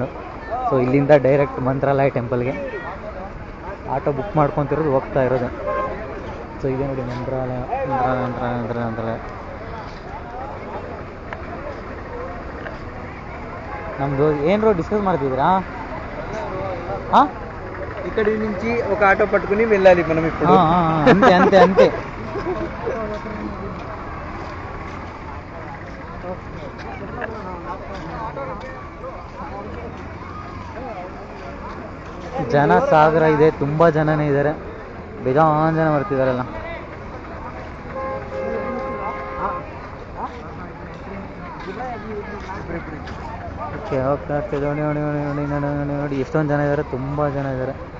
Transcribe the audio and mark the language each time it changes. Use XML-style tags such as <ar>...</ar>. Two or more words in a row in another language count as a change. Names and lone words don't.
<kn>ಸೊ ಇಲ್ಲಿಂದ ಡೈರೆಕ್ಟ್ ಮಂತ್ರಾಲಯ ಟೆಂಪಲ್ಗೆ</kn> <en>auto book</en> <kn>ಮಾಡ್ಕೊತಿರೋದು, ಹೋಗ್ತಾ ಇರೋದು. ಸೊ ಇದೆ ನೋಡಿ ಮಂತ್ರಾಲಯ. ನಮ್ಮದು ಏನು</kn> <en>road discuss</en> <kn>ಮಾಡ್ತಿದ್ದೀರಾ?</kn> <te>ఇక్కడ నుంచి ఒక ఆటో పట్టుకుని వెళ్ళాలి మనం ఇప్పుడు.</te> <kn>అంతే ಜನ ಸಾಗರ ಇದೆ, ತುಂಬ ಜನನೇ ಇದ್ದಾರೆ. ಬೇಜಾನ್ ಜನ ಬರ್ತಿದಾರಲ್ಲ. ಓಕೆ ನೋಡಿ ಎಷ್ಟೊಂದು ಜನ ಇದ್ದಾರೆ, ತುಂಬ ಜನ ಇದ್ದಾರೆ.</kn>